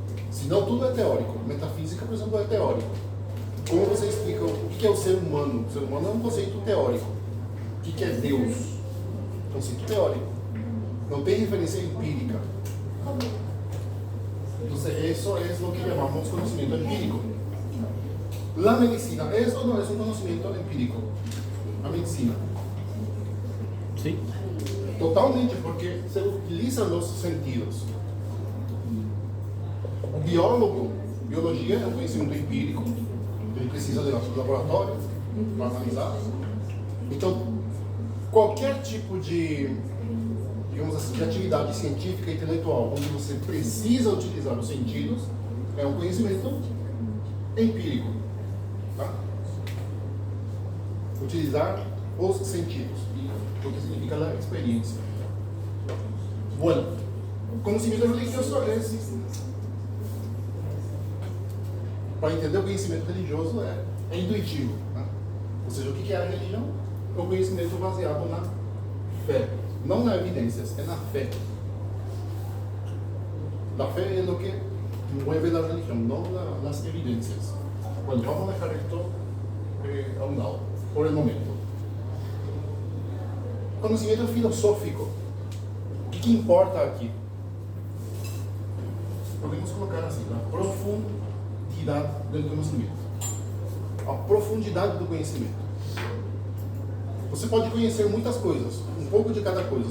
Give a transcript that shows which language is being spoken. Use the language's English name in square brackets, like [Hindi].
[Portuguese] Senão tudo é teórico. Metafísica, por exemplo, é teórico. Como você explica o que é o ser humano? O ser humano é um conceito teórico. O que é Deus? Conceito teórico. Não tem referência empírica. Então, isso é o que chamamos conhecimento empírico. [Spanish] La medicina, ¿es o no es un conocimiento empírico? [Portuguese] A medicina. [Spanish] Sí. Totalmente, porque se utilizan los sentidos. [Portuguese] O biólogo, biologia é um conhecimento empírico. Ele precisa de laboratório para analisar. Então, qualquer tipo de, digamos assim, de atividade científica e intelectual onde você precisa utilizar os sentidos é um conhecimento empírico. Tá? Utilizar os sentidos, o que significa a experiência. Bueno, o conhecimento religioso é para entender o conhecimento religioso é intuitivo. Né? Ou seja, o que é a religião? É o conhecimento baseado na fé, não na evidências, é na fé. [Spanish] La fe es lo que mueve la religión, no las evidencias. Bueno, vamos a dejar esto a un lado, por el momento. [Portuguese] Conhecimento filosófico. O que importa aqui? Podemos colocar assim, a profundidade do conhecimento. A profundidade do conhecimento. Você pode conhecer muitas coisas, um pouco de cada coisa.